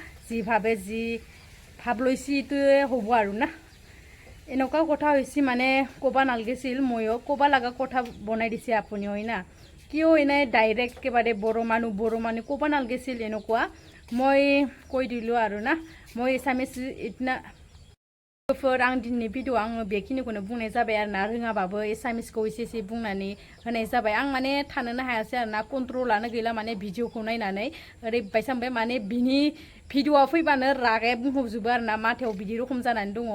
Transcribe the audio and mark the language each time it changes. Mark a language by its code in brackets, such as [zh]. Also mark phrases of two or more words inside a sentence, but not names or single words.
[as] যি ভাবে যি ভাব লৈছে এইটোৱে হ'ব আৰু না। এনেকুৱাও কথা হৈছে মানে ক'ব নালাগিছিল, ময়ো ক'ব লগা কথা বনাই দিছে আপুনি হয় না। কিয় এনে ডাইৰেক্ট একেবাৰে বড়ো মানুহ ক'ব নালাগিছিল এনেকুৱা। মই কৈ দিলোঁ আৰু না। মই এছামিছ ইতনা [brx] आं दिनैनि भिडिअ आङो बेखिनिखौनो बुंनाय जाबाय आरो ना। रोङाबाबो एसामिसखौ एसे बुंनानै होनाय जाबाय। आं माने थानोनो हायासै आरो ना, कन्ट्रलानो गैला माने भिडिअखौ नायनानै ओरैबायसा मोनबाय माने बिनि भिडिअआ फैबानो रागाया बुंहबजोबो आरो ना, माथायाव बिदि रखम जानानै दङ।